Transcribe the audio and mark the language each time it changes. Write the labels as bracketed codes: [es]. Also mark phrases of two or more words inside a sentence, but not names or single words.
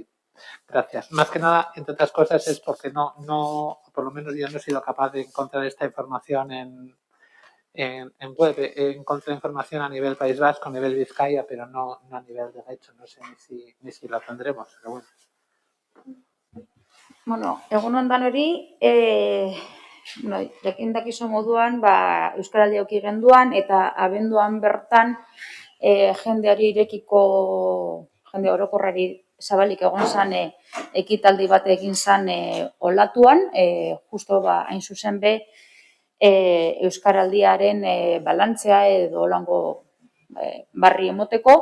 [es] Gracias. Más que nada, entre otras cosas, es porque no, por lo menos yo no he sido capaz de encontrar esta información en web. Encontré información a nivel País Vasco, a nivel Vizcaya, pero no a nivel de Getxo. No sé ni si lo tendremos, pero bueno. [eu] Bueno, egun ondan hori, jakin dakizu moduan, Euskaraldia eduki genduan eta abenduan bertan jendeari irekiko, jende orokorrari zabalik egon zan ekitaldi bat egin zan olatuan, justo hain zuzen be Euskaraldiaren balantzea edo holango barri emoteko.